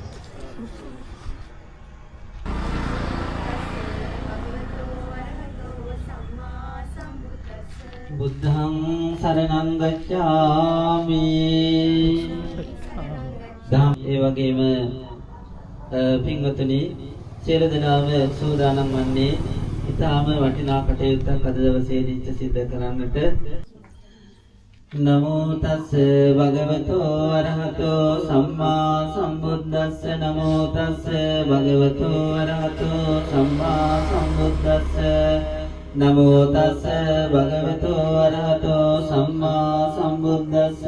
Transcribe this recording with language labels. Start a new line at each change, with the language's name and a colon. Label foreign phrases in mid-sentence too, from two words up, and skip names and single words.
Pali: බුද්ධං සරණං ගච්ඡාමි.
Sinhala: ඒ වගේම පින්වතුනි සියලු දෙනාම සූදානම් වන්නේ ඊටාම වටිනා කටයුත්තක් අද දවසේදී සිද්ධ කරන්නට.
Pali: නමෝ තස්ස භගවතෝ අරහතෝ සම්මා සම්බුද්දස්ස. නමෝ තස්ස භගවතෝ අරහතෝ සම්මා සම්බුද්දස්ස. නමෝ තස්ස භගවතෝ අරහතෝ සම්මා සම්බුද්දස්ස.